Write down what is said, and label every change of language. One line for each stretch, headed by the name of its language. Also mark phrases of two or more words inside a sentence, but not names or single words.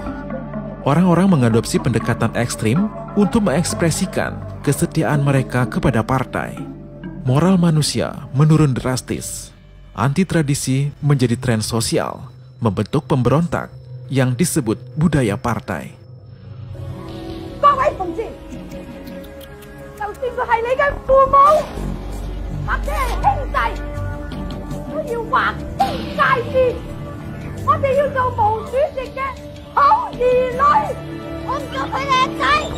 Indonesian: Orang-orang mengadopsi pendekatan ekstrim untuk mengekspresikan kesetiaan mereka kepada partai. Moral manusia menurun drastis. Anti-tradisi menjadi tren sosial, membentuk pemberontak yang disebut budaya partai.
Cantonese: 各位同志，就算佢係你嘅父母或者係兄弟，都要劃清界線。我哋要做毛主席嘅好兒女，我唔做佢哋嘅仔。